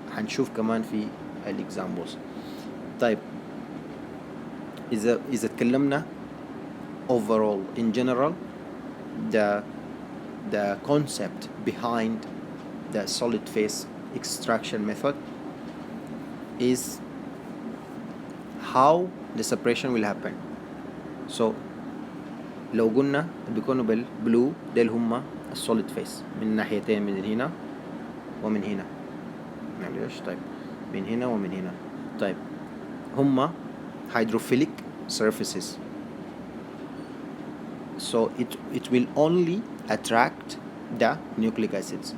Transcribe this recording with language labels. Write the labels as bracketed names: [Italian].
[Arabic] هنشوف كمان في examples. طيب إذا تكلمنا [English] overall in general, the concept behind the solid phase extraction method is how the separation will happen. [Arabic] So لو قلنا بيكونوا بالبلو ديل هما السوليد فيس من ناحيتين، من هنا ومن هنا. معلش طيب من هنا ومن هنا. طيب هما [English] hydrophilic surfaces, so it will only attract the nucleic acids.